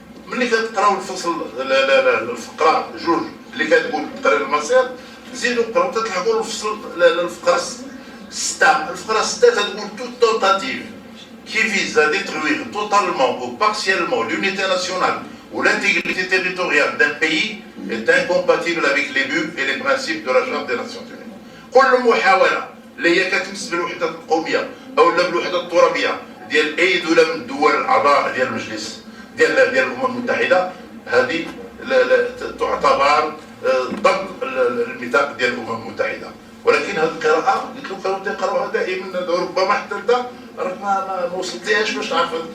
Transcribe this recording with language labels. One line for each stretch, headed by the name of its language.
Arabic: ملي كتقراو الفصل الفقره جوج اللي كتقول تقرير المصير، نزيدو نقراو تلحقوا الفصل الفقره 6. الفقره 6 تقول
French: toute tentative qui vise à détruire totalement ou partiellement l'unité nationale ou l'intégrité territoriale d'un pays est incompatible avec les buts et les principes de la Charte des Nations Unies.
Arabic: كل محاولة اللي هي كتمس بالوحدة القومية أو بالوحدة الترابية ديال أي دولة من الدول الأعضاء ديال المجلس ديال الأمم المتحدة، هذه تعتبر ضد الميثاق ديال الأمم المتحدة. ولكن هذه القراءة قلت له كانوا تيقراوها دائما، ربما حتى انت راك ما وصلتيهاش باش تعرف.